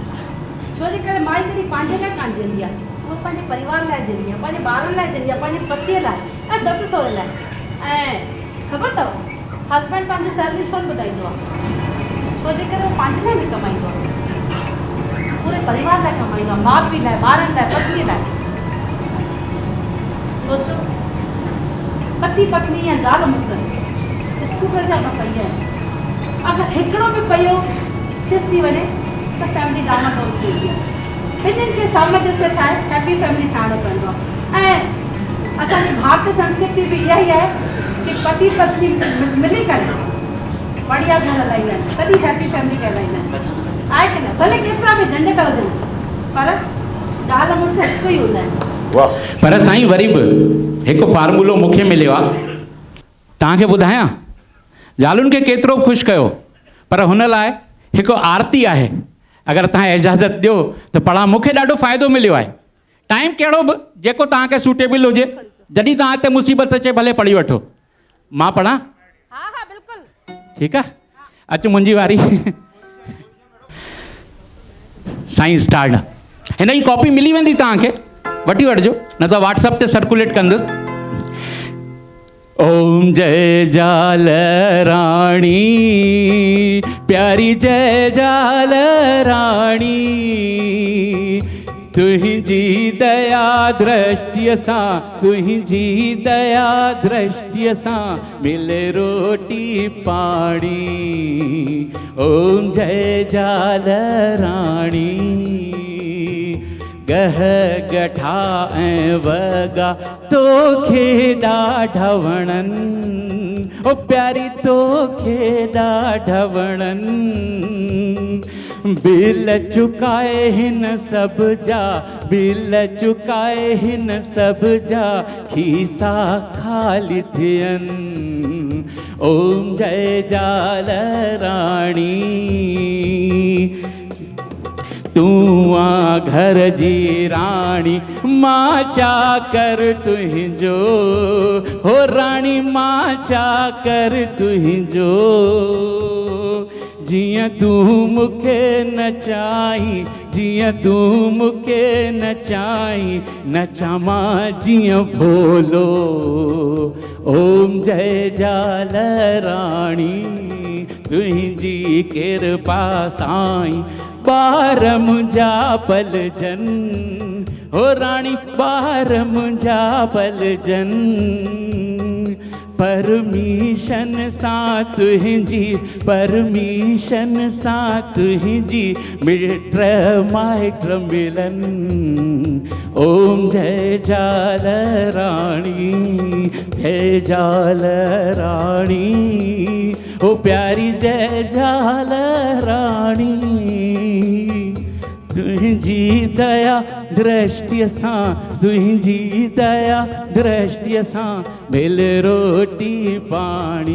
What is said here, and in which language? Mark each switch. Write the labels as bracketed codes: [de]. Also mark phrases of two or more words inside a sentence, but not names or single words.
[sd] छो जे करे माई कॾहिं पंहिंजे लाइ कान जींदी आहे, उहो पंहिंजे परिवार लाइ जींदी आहे, पंहिंजे ॿारनि लाइ जींदी आहे, पंहिंजे पतीअ लाइ ऐं ससु सहुरे लाइ। ऐं ख़बर अथव हस्बैंड पंहिंजी सैलरी छो न ॿुधाईंदो आहे? छो जे करे उहो पंहिंजे लाइ न कमाईंदो आहे, पूरे परिवार लाइ कमाईंदो आहे, माउ पीउ लाइ, ॿारनि लाइ, पतीअ लाइ। सोचो पति पत्नी या ज़ाल मुड़ुस स्कूटर जा न पई आहिनि। अगरि हिकिड़ो बि पयो डिस थी वञे त फैमिली डामाडोल थी वेंदी आहे। ॿिन्हिनि खे सामंजस्य ठाहे [en] happy family [sd] ठाहिणो पवंदो आहे। ऐं असांजी भारतीय संस्कृति बि इहा ई आहे कि पति पत्नी मिली करे बढ़िया घर हलाईंदा आहिनि तॾहिं [en] happy family [sd] कहलाईंदा आहिनि। आहे की न? भले केतिरा बि झंझट हुजनि पर ज़ाल मुड़ुस हिकु ई हूंदा आहिनि। पर साईं वरी बि हिकु फार्मूलो मूंखे मिलियो आहे तव्हांखे ॿुधायां। ज़ालुनि खे केतिरो बि ख़ुशि कयो पर हुन लाइ हिकु आरती आहे। अगर तव्हां इजाज़त ॾियो त पढ़ा। मूंखे ॾाढो फ़ाइदो मिलियो आहे। टाइम कहिड़ो बि जेको तव्हांखे सूटेबल हुजे जॾहिं तव्हां ते मुसीबत अचे भले पढ़ी वठो। मां पढ़ां? हा हा बिल्कुलु ठीकु आहे। अचु मुंहिंजी वारी। साईं स्टार्ट आहे। हिन जी कॉपी मिली वेंदी तव्हांखे, वठी वठिजो न त व्हाट्सअप ते सर्कुलेट कंदुसि। ओम जय जाल राणी प्यारी जय जाल राणी तुझी दया दृष्टि सां तुझी दया दृष्टि सां मिले रोटी पाणी। ओम जय जाल राणी गह गठा ऐं वगा तोखे ॾाढा वणनि ओ प्यारी तोखे ॾाढा वणनि। बिल चुकाए हिन सब जा बिल चुकाए हिन सब जा खीसा खाली थियनि। ओम जय जाल राणी तूं आ घर जी राणी मां चाकर तुंहिंजो हो राणी मां चाकर तुंहिंजो। जियां तूं मूंखे नचाई जियां तूं मूंखे नचाई नचां मां जियां भोलो। ओम जय जाल राणी तुंहिंजी कृपा साईं ॿार मुंहिंजा पलजनि हो राणी ॿार मुंहिंजा पलजनि। परमिशन सां तुंहिंजी परमिशन सां तुंहिंजी मिट माइट मिलनि। ओम जय जाल राणी जय जाल राणी ओ प्यारी जय जाल राणी तुझी दया दृष्टि सां तुझी दया दृष्टि सां मिल रोटी पाणी।